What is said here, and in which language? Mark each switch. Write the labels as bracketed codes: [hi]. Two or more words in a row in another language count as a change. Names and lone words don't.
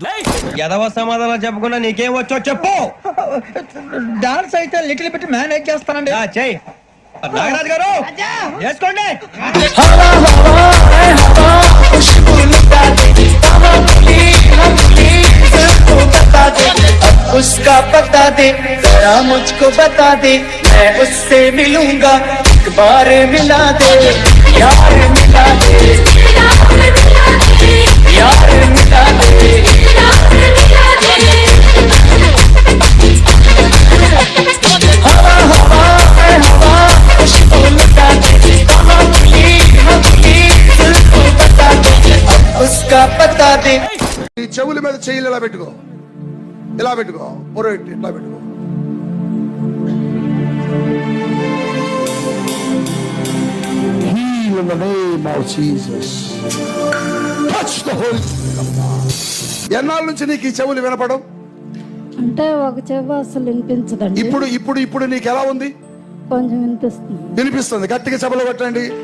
[te] ఎదవ సమాధానం చెప్పకుండా నీకేం వచ్చో చెప్పు. డాన్స్ అయితే [en] little bit [te] మేనేజ్ చేస్తానండి. చెయ్యి నాగరాజు గారు, చేసుకోండి. [hi] उसका पता दे जरा मुझको बता दे, मैं उससे मिलूंगा, एक बार मिला दे यार, मिला दे यार, मिला दे। हवा हवा है हवा, खुशबू लुटा दे, कहाँ खुली हम खुली, दिल को बता दे, उसका पता दे. [te] ఈ చెవుల మీద చెయ్యిలు ఇలా పెట్టుకో, ఇలా పెట్టుకో, పొరటి ఇట్లా పెట్టుకో. [en] Heal in the name of Jesus. Touch the Holy Spirit. [te] ఎన్నాళ్ళ నుంచి నీకు ఈ చెవులు వినపడం? అంటే ఒక చెవి అసలు వినిపించదండి. ఇప్పుడు ఇప్పుడు ఇప్పుడు నీకు ఎలా ఉంది? కొంచెం వినిపిస్తుంది. వినిపిస్తుంది. గట్టిగా చెవులు కొట్టండి.